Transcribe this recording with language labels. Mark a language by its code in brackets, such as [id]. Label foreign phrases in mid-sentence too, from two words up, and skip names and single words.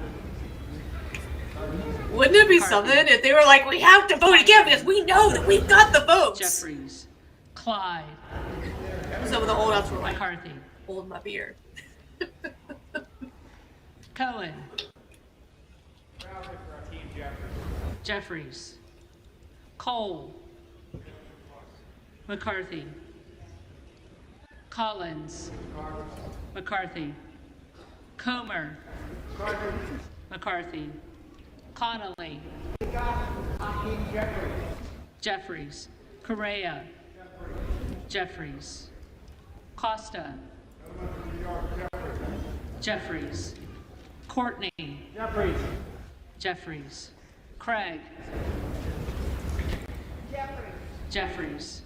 [en] Wouldn't it be something if they were like, we have to vote again because we know that we've got the votes? Jeffries. Clyde. Some of the holdouts were like, McCarthy. hold my beer. Cohen. Jeffries. Cole. McCarthy. Collins. McCarthy. Comer. McCarthy. Connolly. Jeffries. Correa. Jeffries. Costa. Jeffries. Courtney. Jeffries. Jeffries. Craig. Jeffries.